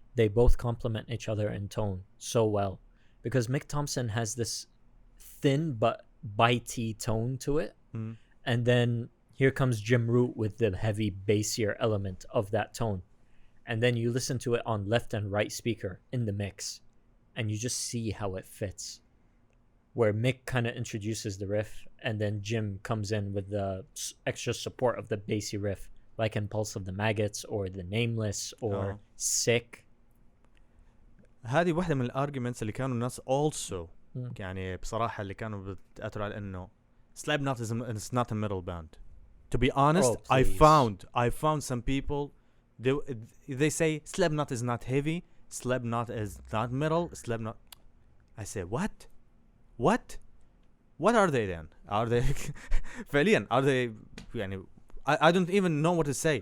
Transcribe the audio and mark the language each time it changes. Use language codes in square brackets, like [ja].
[en] They both complement each other in tone so well, because Mick Thompson has this thin but bitey tone to it, and then here comes Jim Root with the heavy bassier element of that tone, and then you listen to it on left and right speaker in the mix, and you just see how it fits, where Mick kind of introduces the riff, and then Jim comes in with the extra support of the bassy riff, like in Pulse of the Maggots or The Nameless or Sick. [ar] هذه واحدة من الارجيومنتس اللي كانوا الناس [en] also [ar] بصراحة اللي كانوا بتأثروا على إنه [en] Slipknot is not a metal band. To be honest, I found some people they say Slipknot is not heavy, Slipknot is not metal, Slipknot. I say what are they then? Are they [ar] فعليا [en] are they I don't even know what to say.